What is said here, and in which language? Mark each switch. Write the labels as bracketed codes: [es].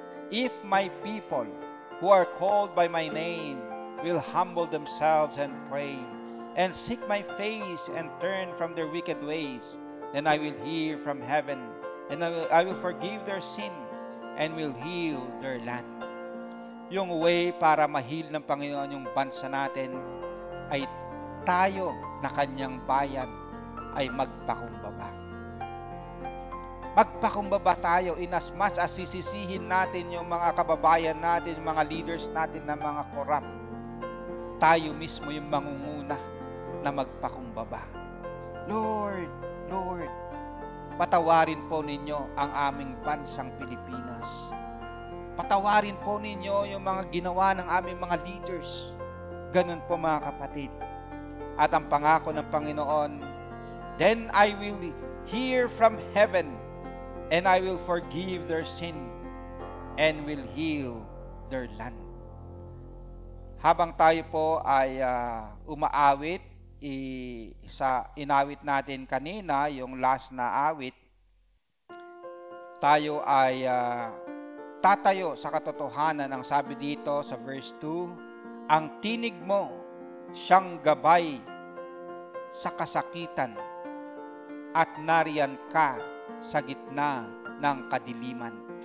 [en] If my people who are called by my name will humble themselves and pray and seek my face and turn from their wicked ways, then I will hear from heaven and I will forgive their sin and will heal their land. [tl] Yung way para ma-heal ng Panginoon yung bansa natin ay tayo na kanyang bayan ay magpakumbaba. Magpakumbaba tayo [en] in as much as [tl] sisisihin natin yung mga kababayan natin, yung mga leaders natin na mga korap. Tayo mismo yung mangunguna na magpakumbaba. Lord, Lord, patawarin po ninyo ang aming bansang Pilipinas. Patawarin po ninyo yung mga ginawa ng aming mga leaders. Ganun po mga kapatid. At ang pangako ng Panginoon, [en] then I will hear from heaven and I will forgive their sin and will heal their land. [tl] Habang tayo po ay umaawit, sa inawit natin kanina, yung last na awit, tayo ay tatayo sa katotohanan. Ang sabi dito sa verse 2, ang tinig mo siyang gabay sa kasakitan at nariyan ka sa gitna ng kadiliman.